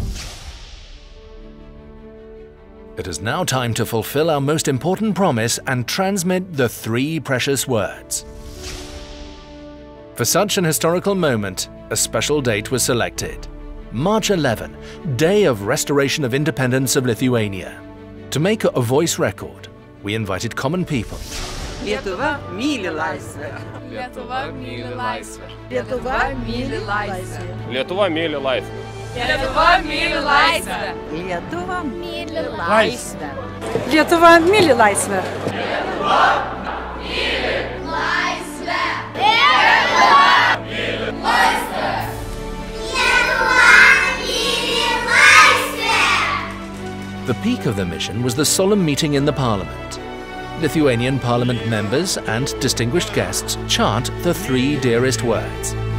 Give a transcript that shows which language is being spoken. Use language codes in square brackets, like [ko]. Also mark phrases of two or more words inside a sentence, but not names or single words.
[en] It is now time to fulfill our most important promise and transmit the 3 precious words. For such an historical moment, a special date was selected. March 11, Day of Restoration of Independence of Lithuania. To make a voice record, we invited common people. [lt] Lietuva myli laisvę. Lietuva myli laisvę. Lietuva myli laisvę. Lietuva myli laisvę. Lietuva myli laisvę. Lietuva myli laisvę. Lietuva myli laisvę. [en] The peak of the mission was the solemn meeting in the Parliament. Lithuanian Parliament members and distinguished guests chant the 3 dearest words.